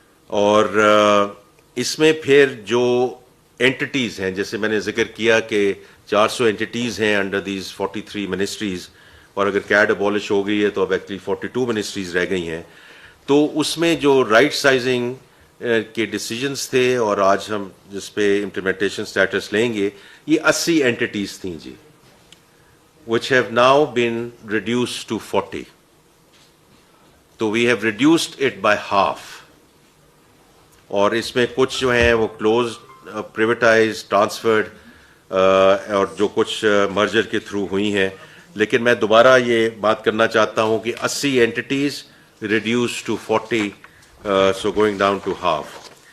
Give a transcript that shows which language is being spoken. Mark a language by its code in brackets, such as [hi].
[ur] اور اس میں پھر جو اینٹیز ہیں, جیسے میں نے ذکر کیا کہ 400 اینٹیز ہیں انڈر دیز 43 منسٹریز, اور اگر کیڈ ابالش ہو گئی ہے تو اب ایکچولی 42 منسٹریز رہ گئی ہیں. تو اس میں جو رائٹ سائزنگ کے ڈیسیجنز تھے, اور آج ہم جس پہ امپلیمنٹیشن سٹیٹس لیں گے, یہ 80 اینٹیز تھیں جی, [en] which have now been reduced to 40. تو we have reduced it by half. [ur] اور اس میں کچھ جو ہیں وہ کلوز, پریویٹائز, ٹرانسفرڈ, اور جو کچھ مرجر کے تھرو ہوئی ہیں. لیکن میں دوبارہ یہ بات کرنا چاہتا ہوں کہ 80 اینٹیز reduce to 40, [en] So going down to half.